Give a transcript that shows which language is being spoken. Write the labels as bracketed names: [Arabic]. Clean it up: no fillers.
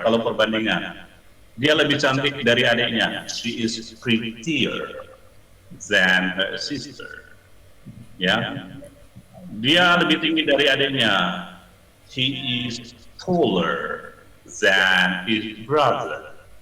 [Indonesian] Kalau perbandingan, dia lebih cantik dari adiknya. [English] She is prettier than her sister. [Indonesian] Ya, dia lebih tinggi dari adiknya. [English] He is taller than his brother.